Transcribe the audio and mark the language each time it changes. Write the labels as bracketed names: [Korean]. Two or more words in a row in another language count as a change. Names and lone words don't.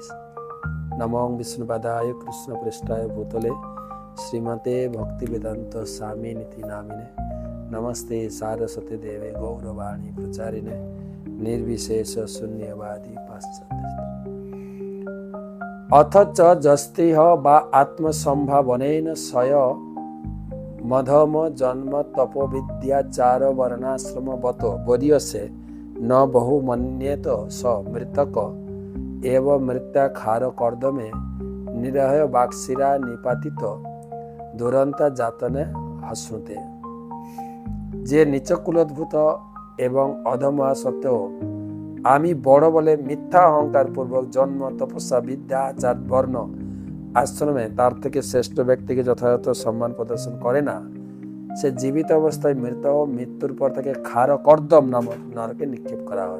[Sanskrit] নমো বিষ্ণুপাদায় কৃষ্ণ পৃষ্ঠায় ভূতলে, শ্রীমতে ভক্তি বেদান্ত স্বামী নীতি নামিনে। নমস্তে সারস্বতী দেবে গৌরবাণী প্রচারিণে, নির্বিশেষ শূন্যবাদী পাশ্চাত্য। অথচ যস্তিহ বা আত্মসম্ভাবনেন স্বয় মধম জন্ম তপবিদ্যাচার বর্ণাশ্রমবত বর্যসে ন বহু মন্যেত স মৃতক এব মৃত্যাখার কর্দমে নিরহয় বাক্সিরা নিপাতিত দুরন্তা যাতনে হস্নুতে। [Bangla] যে নিচকুলোদ্ভূত এবং অধমা সত্ত্বেও আমি বড় বলে মিথ্যা অহংকার পূর্বক জন্ম তপস্যা বিদ্যা আচার বর্ণ আশ্রমে তার থেকে শ্রেষ্ঠ ব্যক্তিকে যথাযথ সম্মান প্রদর্শন করে না, সে জীবিত অবস্থায় মৃত ও মৃত্যুর পর তাকে খার কর্দম নামক নরকে নিক্ষেপ করা হয়।